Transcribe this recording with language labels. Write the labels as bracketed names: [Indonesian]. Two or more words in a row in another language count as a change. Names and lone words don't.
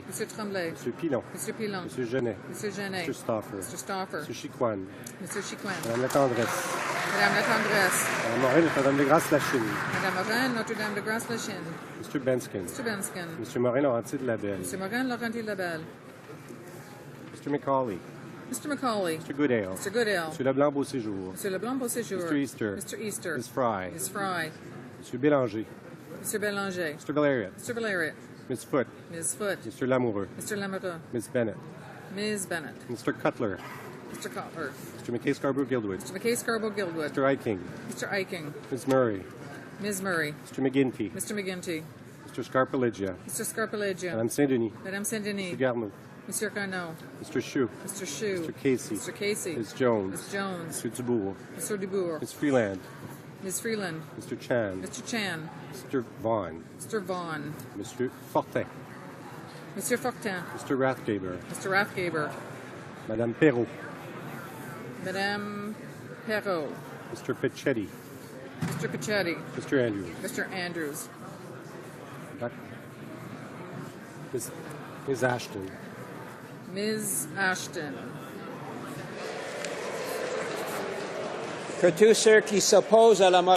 [French] Monsieur Tremblay. Monsieur Pilon. Monsieur Pilon. Monsieur Genet. Monsieur Genet. Monsieur Stauffer. Monsieur Stauffer. Monsieur Chicoine. Monsieur Chicoine. Madame La Tendresse. Madame La Tendresse. Madame Morin, Notre-Dame de Grâce-Lachine. Madame Morin, Notre-Dame de Grâce-Lachine. Monsieur Benskin. Monsieur Benskin. Monsieur Morin, Laurentier de Labelle. Monsieur Morin, Laurentier de Labelle. [English] Mr. McCauley. Mr. McCauley. Mr. Goodale. Mr. Goodale. [French] Monsieur Leblanc Beauséjour. Monsieur Leblanc Beauséjour. [English] Mr. Easter. Mr. Easter. Ms. Fry. Ms. Fry. [French] Monsieur Bélanger. Monsieur Bélanger. [English] Mr. Valeriot. Mr. Valeriot. Ms. Foote. Ms. Foote. Mr. Lamoureux. Mr. Lamoureux. Ms. Bennett. Ms. Bennett. Mr. Cutler. Mr. Cutler. Mr. McKay Scarborough Guildwood. Mr. McKay Scarborough Guildwood. Mr. Eiking. Mr. Eiking. Ms. Murray. Ms. Murray. Mr. McGinty. Mr. McGinty. Mr. Scarpeligia. Mr. Scarpeligia. [French] Madame Saint-Denis. Madame Saint-Denis. [English] Mr. Garneau. [French] Monsieur Carnot. [English] Mr. Chou. Mr. Chou. Mr. Casey. Mr. Casey. Ms. Jones. Ms. Jones. Mr. Dubourg. Mr. Dubourg. Ms. Freeland. Ms. Freeland. Mr. Chan. Mr. Chan. Mr. Vaughn. Mr. Vaughn. Mr. Fortin. [French] Monsieur Fortin. [English] Mr. Rathgaber. Mr. Rathgaber. [French] Madame Perrault. Madame Perrault. [English] Mr. Picchetti. Mr. Picchetti. Mr. Andrews. Mr. Andrews. Ms. Ashton. Ms. Ashton. [French] Que tous ceux qui s'opposent à la motion.